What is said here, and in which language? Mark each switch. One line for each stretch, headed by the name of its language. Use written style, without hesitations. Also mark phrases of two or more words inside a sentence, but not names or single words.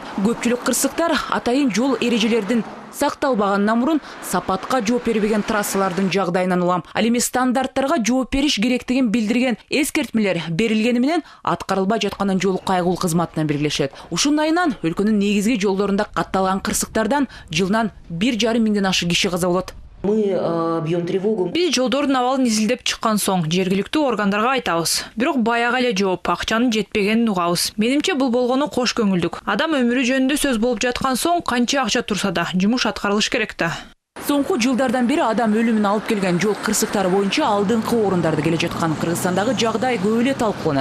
Kyrgyz: Көпчүлүк кырсыктар атайын жол эрежелердин сакталбагандан мурун сапатка жооп бербеген трассалардын жагдайынан улам. Ал эми стандарттарга жооп бериш керектигин билдирген эскертмелер берилгени менен аткарылбай жатканын жол кайгылуу кызматынан белгилешет. Ушун айынан өлкөнүн негизги жолдорунда катталган кырсыктардан жылынан 1,5 миңден ашык киши каза болот.
Russian: Мы бьем тревогу.
Kyrgyz: Биз жолдордун абалын изилдеп чыккан соң жергиликтүү органдарга айтабыз. Бирок баягы эле жооп, акчанын жетпегенин угабыз. Менимче бул болгону кош көңүлдүк. Адам өмүрү жөнүндө сөз болуп жаткан соң канча акча турса да жумуш аткарылыш керек да. Соңку жылдардан бери адам өлүмүн алып келген жол кырсыктары боюнча алдыңкы орундарда келе жаткан Кыргызстандагы жагдай көп эле талкууланат.